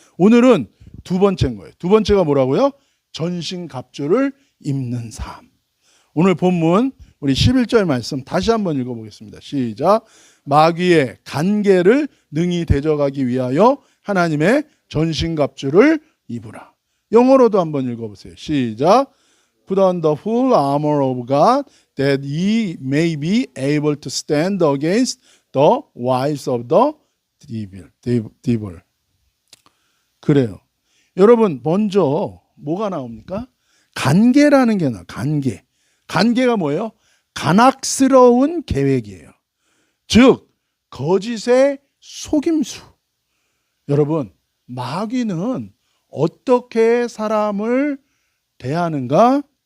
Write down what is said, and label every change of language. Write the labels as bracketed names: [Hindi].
[Korean] 오늘은 두 번째인 거예요. 두 번째가 뭐라고요? 전신갑주를 입는 삶. 오늘 본문 우리 11절 말씀 다시 한번 읽어보겠습니다. 시작. 마귀의 간계를 능히 대적하기 위하여 하나님의 전신갑주를 입으라. 영어로도 한번 읽어보세요. 시작. [English] Put on the full armor of God that ye may be able to stand against the wiles of the devil. [Korean] 그래요. 여러분 먼저 뭐가 나옵니까? 간계라는 게 나와요. 간계. 간계가 뭐예요? 간악스러운 계획이에요. 즉 거짓의 속임수. 여러분 마귀는 어떻게 사람을 대하는가?